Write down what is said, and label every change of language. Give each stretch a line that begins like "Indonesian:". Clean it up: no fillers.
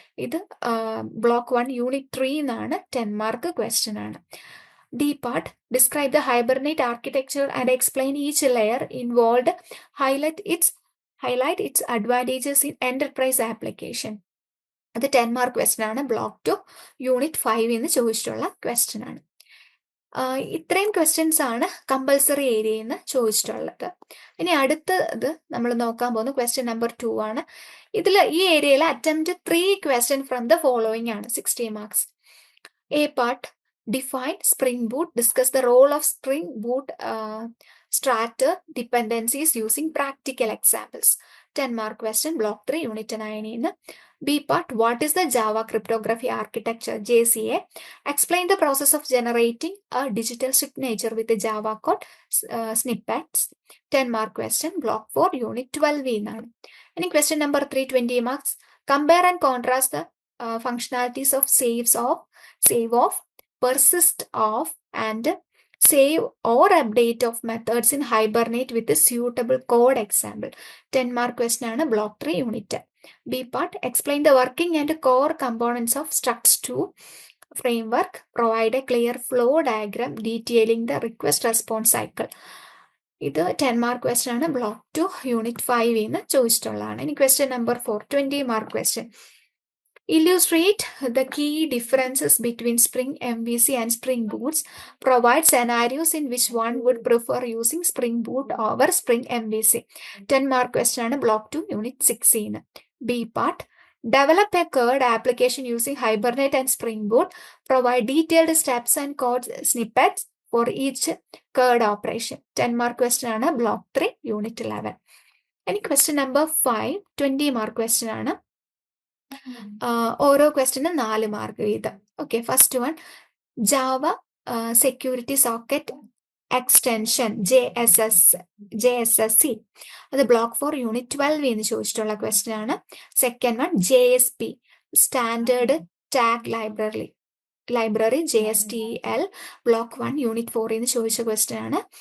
Malayalam: ഇത് block 1 unit 3 എന്നാണ്
English: 10 mark question
Malayalam: ആണ്.
English: D part, describe the Hibernate architecture and explain each layer involved. Highlight its advantages in enterprise application.
Malayalam: അത്
English: 10 mark question
Malayalam: ആണ്. Block 2 unit 5 എന്ന് ചോദിച്ചിട്ടുള്ള question ആണ്. ഇത്രയും ക്വസ്റ്റ്യൻസ് ആണ് കമ്പൽസറി ഏരിയയിൽ നിന്ന് ചോദിച്ചിട്ടുള്ളത്. ഇനി അടുത്തത് നമ്മൾ നോക്കാൻ പോകുന്ന ക്വസ്റ്റ്യൻ നമ്പർ 2 ആണ്. ഇതിൽ ഈ ഏരിയയിൽ
English: Attempt 3 question from the following ആണ്, 60 marks. A part, define Spring Boot, discuss the role of Spring Boot starter dependencies using practical examples. 10 mark question, block 3 unit 9. B part, what is the Java cryptography architecture, JCA? Explain the process of generating a digital signature with the Java code snippets. 10 mark question, block 4 unit 12
Malayalam: എന്നാണ്.
English: ഇനി question number 3, 20 marks. Compare and contrast the functionalities of save off, persist off and save or update of methods in Hibernate with a suitable code example. 10 mark question
Malayalam: ആണ്. Block 3 unit
English: B part, explain the working and core components of Structs2 framework. Provide a clear flow diagram detailing the request response cycle.
Malayalam: ഇത് 10 mark question ആണ്. Block 2 unit 5 നിന്ന് ചോദിച്ചിട്ടുള്ളതാണ്. ഇനി question number 4, 20 mark question.
English: Illustrate the key differences between Spring MVC and Spring Boots. Provide scenarios in which one would prefer using Spring Boot over Spring MVC. 10 mark question ആണ്. Block 2 Unit 16. B part. Develop a code application using Hibernate and Spring Boot. Provide detailed steps and code snippets for each code operation. 10 mark question ആണ്. Block 3 Unit 11. ഇനി question number 5, 20 mark question ആണ്.
Malayalam: ഓരോ ക്വസ്റ്റിനും 4 mark വീതം. Okay, first one, Java security socket extension JSSC, അത് block 4 unit 12 എന്ന് ചോദിച്ചിട്ടുള്ള question ആണ്. Second one, JSP standard tag library JSTL, block 1 unit 4 എന്ന് ചോദിച്ച ക്വസ്റ്റ്യൻ ആണ്.